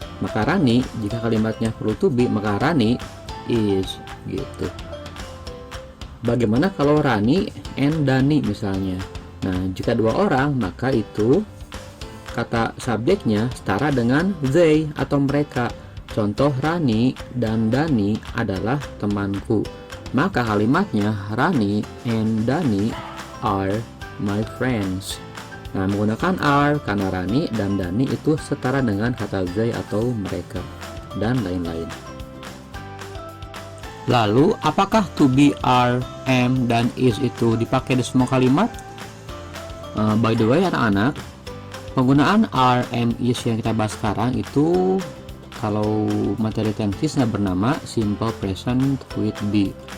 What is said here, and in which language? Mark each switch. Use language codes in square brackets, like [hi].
[id] Maka Rani, jika kalimatnya perlu to be, maka Rani is gitu. Bagaimana kalau Rani and Dani misalnya? Nah, jika dua orang, maka itu kata subjeknya setara dengan they atau mereka. Contoh Rani dan Dani adalah temanku. Maka kalimatnya [en] Rani and Dani are my friends. [id] Nah, menggunakan are karena Rani dan Dani itu setara dengan kata they atau mereka, dan lain-lain. Lalu, apakah to be, are, am, dan is itu dipakai di semua kalimat? [en] By the way, [id] anak-anak, penggunaan are, am, is yang kita bahas sekarang itu kalau materi teknisnya bernama simple present with be.